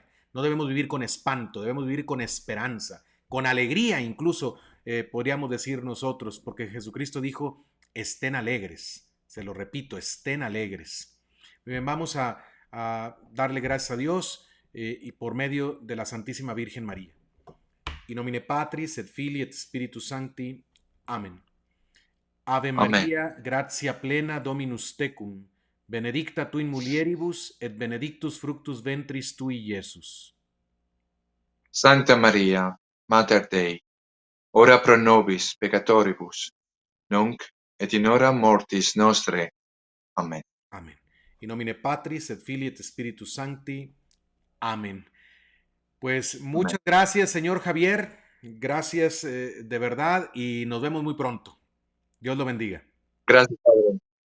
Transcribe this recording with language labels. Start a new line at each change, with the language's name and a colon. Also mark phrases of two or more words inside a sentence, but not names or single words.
Spanish: No debemos vivir con espanto, debemos vivir con esperanza, con alegría incluso, podríamos decir nosotros, porque Jesucristo dijo, estén alegres. Se lo repito, estén alegres. Bien, vamos a darle gracias a Dios, y por medio de la Santísima Virgen María.
Latin: In nomine Patris et Filii et Spiritus Sancti.
Spanish: Amén. Ave Amén.
Latin: Maria, gratia plena Dominus tecum, benedicta tu in mulieribus et benedictus fructus ventris tui, Iesus. Santa Maria, Mater Dei, ora pro nobis peccatoribus, nunc et in hora mortis nostre.
Spanish: Amén. Amén.
Latin: In nomine Patris et Filii et Spiritus Sancti.
Spanish: Amén. Pues Amén. muchas gracias, señor Javier. Gracias, de verdad, y nos vemos muy pronto. Dios lo bendiga. Gracias, Padre.